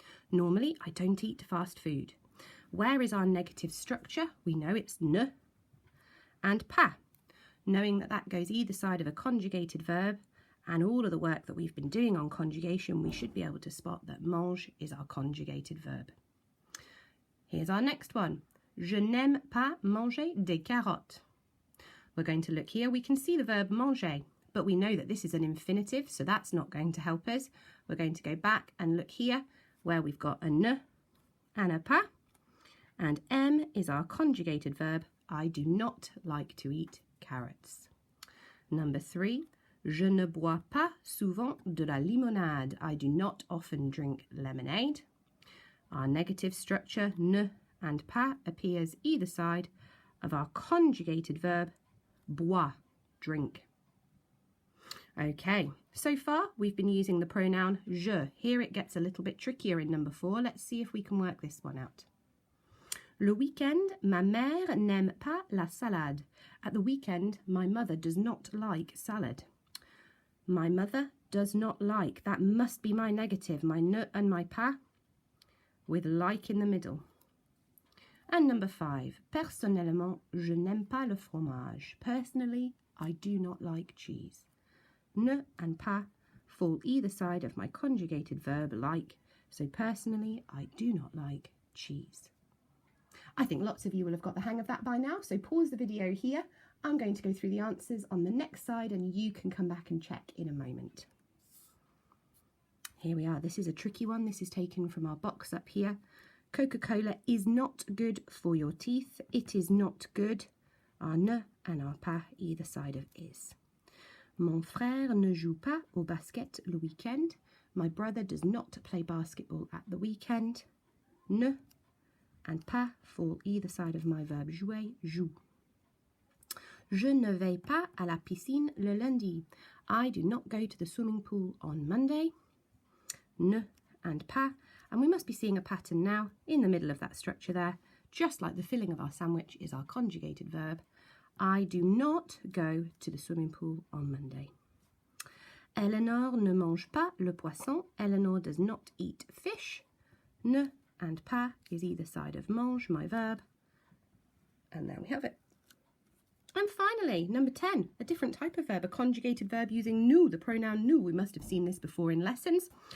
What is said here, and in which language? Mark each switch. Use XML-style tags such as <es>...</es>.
<en>Normally, I don't eat fast food. Where is our negative structure? We know it's ne and pas. Knowing that that goes either side of a conjugated verb and all of the work that we've been doing on conjugation, we should be able to spot that mange is our conjugated verb. Here's our next one.</en> <fr>Je n'aime pas manger des carottes.</fr> <en>We're going to look here. We can see the verb manger, but we know that this is an infinitive, so that's not going to help us. We're going to go back and look here where we've got a ne and a pas, and aime is our conjugated verb. I do not like to eat carrots. Number 3,</en> <fr>je ne bois pas souvent de la limonade.</fr> <en>I do not often drink lemonade. Our negative structure, ne and pas, appears either side of our conjugated verb, boire, drink. Okay, so far we've been using the pronoun je. Here it gets a little bit trickier in number 4. Let's see if we can work this one out.</en> <fr>Le week-end, ma mère n'aime pas la salade.</fr> <en>At the weekend, my mother does not like salad. My mother does not like. That must be my negative, my ne and my pas, with like in the middle. And number 5,</en> <fr>personnellement, je n'aime pas le fromage.</fr> <en>Personally, I do not like cheese. Ne and pas fall either side of my conjugated verb like, so personally, I do not like cheese. I think lots of you will have got the hang of that by now, so pause the video here. I'm going to go through the answers on the next side and you can come back and check in a moment. Here we are. This is a tricky one. This is taken from our box up here. Coca-Cola is not good for your teeth. It is not good. Our ne and our pas either side of is.</en> <fr>Mon frère ne joue pas au basket le week-end.</fr> <en>My brother does not play basketball at the weekend. Ne and pas fall either side of my verb jouer, joue.</en> <fr>Je ne vais pas à la piscine le lundi.</fr> <en>I do not go to the swimming pool on Monday. Ne and pas. And we must be seeing a pattern now in the middle of that structure there. Just like the filling of our sandwich is our conjugated verb. I do not go to the swimming pool on Monday.</en> <fr>Eleanor ne mange pas le poisson.</fr> <en>Eleanor does not eat fish. Ne and pas is either side of mange, my verb. And there we have it. And finally, number 10, a different type of verb, a conjugated verb using nous, the pronoun nous. We must have seen this before in lessons.</en>